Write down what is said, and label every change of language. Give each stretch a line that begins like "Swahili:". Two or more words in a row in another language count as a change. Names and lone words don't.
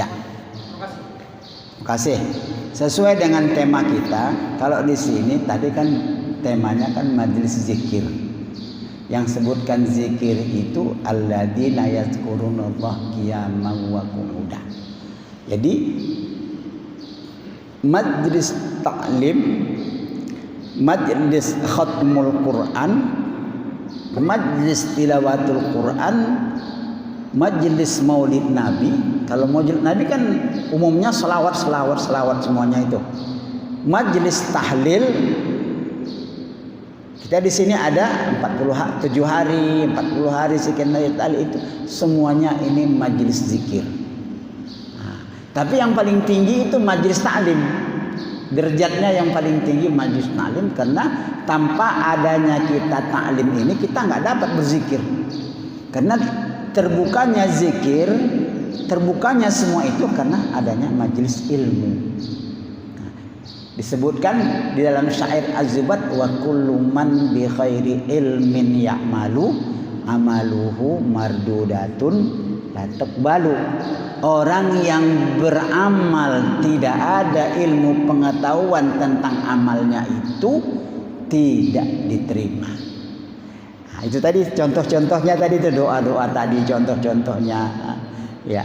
Indonesian: Terima kasih. Terima kasih. Sesuai dengan tema kita, kalau di sini tadi kan temanya kan majlis zikir. Yang sebutkan zikir itu
Arabic: الذين يذكرون الله قياما وقعودا.
Indonesian: Jadi majlis taklim, majlis khatmul Quran, majlis tilawatul Quran, majlis maulid Nabi. Kalau maulid Nabi kan umumnya selawat semuanya itu. Majlis tahlil, kita di sini ada 47 hari, 40 hari sekian hari itu semuanya ini majlis zikir. Tapi yang paling tinggi itu majlis ta'lim. Derajatnya yang paling tinggi majlis ta'lim, karena tanpa adanya kita ta'lim ini kita nggak dapat berzikir. Karena terbukanya zikir, terbukanya semua itu karena adanya majlis ilmu. Disebutkan di dalam syair Az-Zubat,
Arabic: وكل من بغير علم يعمل أعماله مردودة لا تقبل.
Indonesian: Orang yang beramal tidak ada ilmu pengetahuan tentang amalnya itu tidak diterima. Nah, itu tadi contoh-contohnya tadi itu doa-doa tadi contoh-contohnya. Ya.